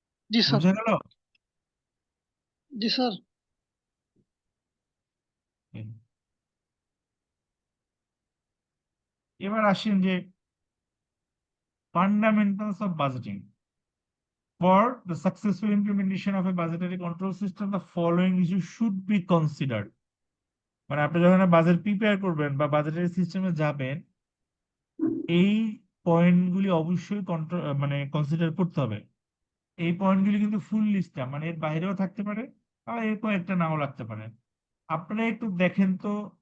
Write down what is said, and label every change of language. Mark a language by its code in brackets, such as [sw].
[bn] জি sir. বুঝা গেল? জি sir. এবার আসেন যে fundamentals of budgeting. [en] For the successful implementation of a budgetary control system, the following issues should be considered. [bn] মানে আপনি যখন বাজেট প্রিপেয়ার করবেন বা বাজেটারি সিস্টেমে যাবেন, এই পয়েন্টগুলি অবশ্যই কন্ট্রোল মানে কনসিডার করতে হবে। এই পয়েন্টগুলি কিন্তু ফুল লিস্টটা, মানে এর বাইরেও থাকতে পারে আর এর কয়েকটা নাও লাগতে পারে। আপনারা একটু দেখেন তো,